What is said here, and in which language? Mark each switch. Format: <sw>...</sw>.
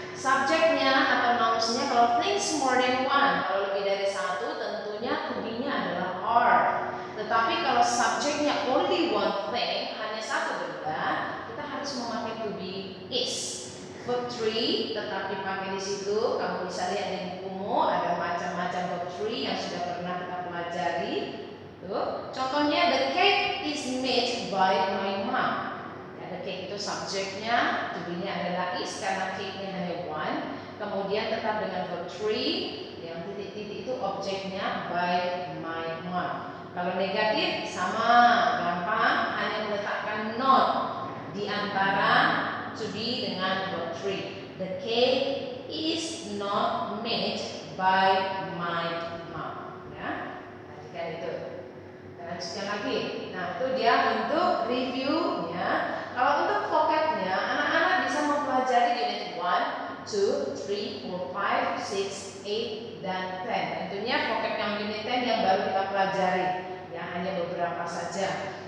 <id>Subjeknya atau nounsnya kalau things more than one, kalau lebih dari satu tentunya to be-nya adalah are. Tetapi kalau subjeknya</id> <en>only one thing,</en> <id>hanya satu benda, kita harus memakai to be is. Verb 3 tetap dipakai di situ. Kamu bisa lihat di bukumu ada macam-macam verb 3 yang sudah pernah kita pelajari. Tuh, contohnya</id> <en>the cake is made by my mom.</en> <id>Ya, the cake itu subjeknya, to be-nya adalah is karena cake-nya hanya one. Kemudian tetap dengan verb 3, yang titik-titik itu objeknya</id> <en>by my mom.</en> <id>Kalau negatif sama, gampang, hanya meletakkan not di antara to be dengan verb 3.</id> <en>The cake is not made by my mom.</en> <id>Ya, perhatikan itu. Lanjutkan lagi. Nah, itu dia untuk review ya. Kalau untuk vocabnya, anak-anak bisa mempelajari unit 1, 2, 3, 4, 5, 6, 8, dan 10. Tentunya vocab yang unit 10 yang baru kita pelajari. Ya, hanya beberapa saja.</id>